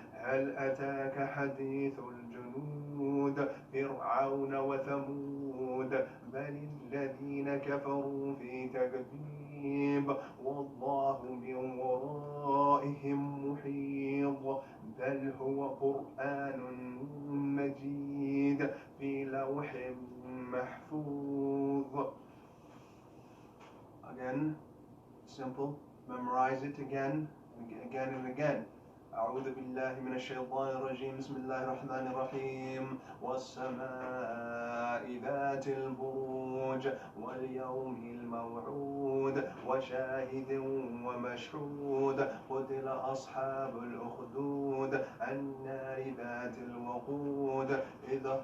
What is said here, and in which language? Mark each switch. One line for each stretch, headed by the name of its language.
Arabic: هل أتاك حديث الجنود فرعون وثمود بل الذين كفروا في تكذيب والله من ورائهم محيط. بل هو قرآن مجيد في لوح محفوظ.
English: Again, simple. Memorize it again and again.
Arabic: أعوذ بالله من الشيطان الرجيم. بسم الله الرحمن الرحيم. والسماء ذات البروج واليوم الموعود وشاهد ومشهود قتل أصحاب الأخدود النار ذات الوقود إذ